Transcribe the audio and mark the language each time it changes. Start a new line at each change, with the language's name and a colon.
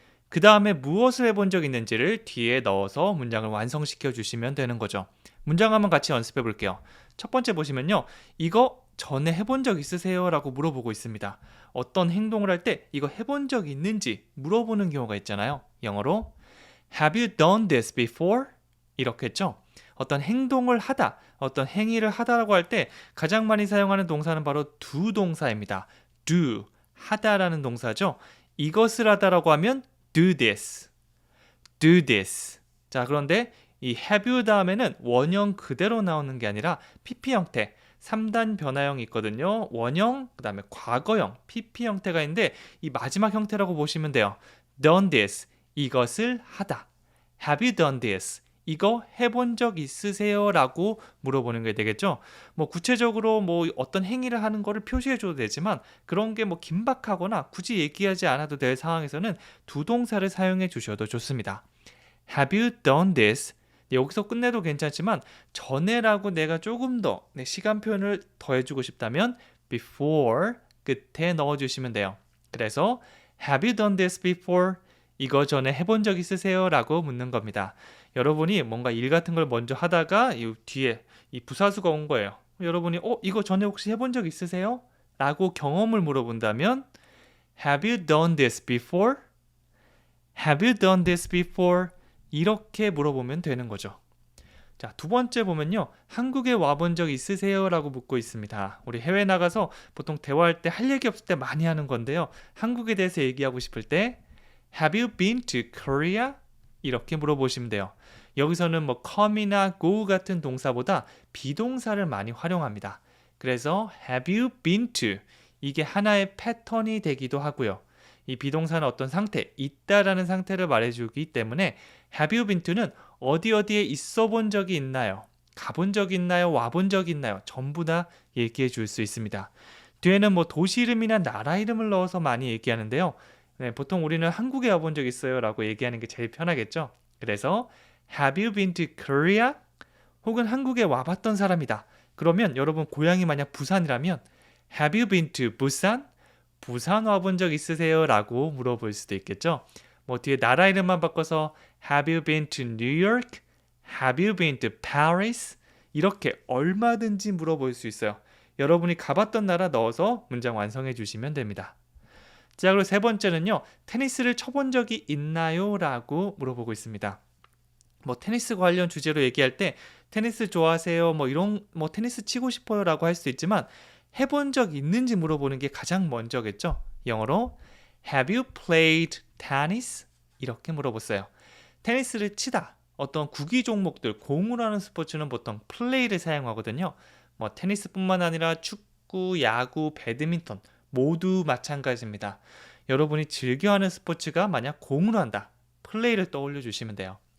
Korean: 그 다음에 무엇을 해본 적 있는지를 뒤에 넣어서 문장을 완성시켜 주시면 되는 거죠. 문장 한번 같이 연습해 볼게요. 첫 번째 보시면요. 이거 전에 해본 적 있으세요? 라고 물어보고 있습니다. 어떤 행동을 할 때 이거 해본 적 있는지 물어보는 경우가 있잖아요.
English: 영어로 Have you done this before?
Korean: 이렇게 했죠. 어떤 행동을 하다, 어떤 행위를 하다라고 할 때 가장 많이 사용하는 동사는 바로 do 동사입니다. do, 하다라는 동사죠. 이것을 하다라고 하면
English: do this, do this.
Korean: 자, 그런데 이 have you 다음에는 원형 그대로 나오는 게 아니라 PP 형태, 3단 변화형이 있거든요. 원형, 그 다음에 과거형, PP 형태가 있는데 이 마지막 형태라고 보시면 돼요.
English: done this,
Korean: 이것을 하다.
English: Have you done this?
Korean: 이거 해본 적 있으세요? 라고 물어보는 게 되겠죠. 뭐 구체적으로 뭐 어떤 행위를 하는 거를 표시해 줘도 되지만 그런 게 뭐 긴박하거나 굳이 얘기하지 않아도 될 상황에서는 두 동사를 사용해 주셔도 좋습니다.
English: Have you done this?
Korean: 여기서 끝내도 괜찮지만 전에라고 내가 조금 더 시간 표현을 더 해주고 싶다면 before 끝에 넣어주시면 돼요.
English: 그래서 Have you done this before?
Korean: 이거 전에 해본 적 있으세요? 라고 묻는 겁니다. 여러분이 뭔가 일 같은 걸 먼저 하다가 이 뒤에 이 부사수가 온 거예요. 여러분이 이거 전에 혹시 해본 적 있으세요? 라고 경험을 물어본다면
English: Have you done this before? Have you done this before?
Korean: 이렇게 물어보면 되는 거죠. 자, 두 번째 보면요. 한국에 와본 적 있으세요? 라고 묻고 있습니다. 우리 해외 나가서 보통 대화할 때 할 얘기 없을 때 많이 하는 건데요. 한국에 대해서 얘기하고 싶을 때
English: Have you been to Korea?
Korean: 이렇게 물어보시면 돼요. 여기서는 뭐 come이나 go 같은 동사보다 비동사를 많이 활용합니다.
English: 그래서 have you been to?
Korean: 이게 하나의 패턴이 되기도 하고요. 이 비동사는 어떤 상태, 있다라는 상태를 말해주기 때문에
English: have you been to
Korean: 는 어디 어디에 있어 본 적이 있나요? 가본 적이 있나요? 와본 적이 있나요? 전부 다 얘기해 줄 수 있습니다. 뒤에는 뭐 도시 이름이나 나라 이름을 넣어서 많이 얘기하는데요. 네, 보통 우리는 한국에 와본 적 있어요 라고 얘기하는 게 제일 편하겠죠.
English: 그래서 Have you been to Korea?
Korean: 혹은 한국에 와봤던 사람이다. 그러면 여러분 고향이 만약 부산이라면
English: Have you been to Busan?
Korean: 부산 와본 적 있으세요? 라고 물어볼 수도 있겠죠. 뭐 뒤에 나라 이름만 바꿔서
English: Have you been to New York? Have you been to Paris?
Korean: 이렇게 얼마든지 물어볼 수 있어요. 여러분이 가봤던 나라 넣어서 문장 완성해 주시면 됩니다. 자, 그리고 세 번째는요. 테니스를 쳐본 적이 있나요? 라고 물어보고 있습니다. 뭐 테니스 관련 주제로 얘기할 때 테니스 좋아하세요? 뭐 이런 뭐 테니스 치고 싶어요? 라고 할 수 있지만 해본 적 있는지 물어보는 게 가장 먼저겠죠.
English: 영어로 Have you played tennis?
Korean: 이렇게 물어봤어요. 테니스를 치다. 어떤 구기 종목들, 공으로 하는 스포츠는 보통 play를 사용하거든요. 뭐 테니스뿐만 아니라 축구, 야구, 배드민턴 모두 마찬가지입니다. 여러분이 즐겨하는 스포츠가 만약 공으로 한다. 플레이를 떠올려 주시면 돼요.